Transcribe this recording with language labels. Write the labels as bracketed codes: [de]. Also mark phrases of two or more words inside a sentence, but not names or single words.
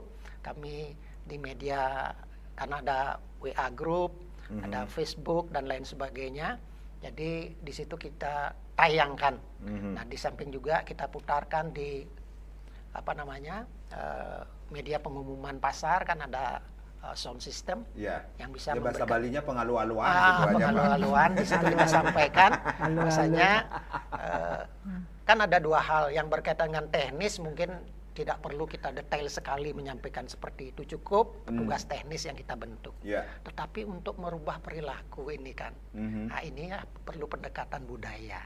[id] Kami di media karena ada WA group, ada Facebook dan lain sebagainya. Jadi di situ kita tayangkan. Nah, di samping juga kita putarkan di media pengumuman pasar, kan ada [en] sound system [id] yang bisa bahasa Balinya pengalu-aluan. Pengalu-aluan di situ kita sampaikan. Biasanya kan ada 2 hal yang berkaitan dengan teknis, mungkin tidak perlu kita detail sekali menyampaikan seperti itu, cukup petugas teknis yang kita bentuk. Tetapi untuk merubah perilaku ini kan, nah ini ya perlu pendekatan budaya.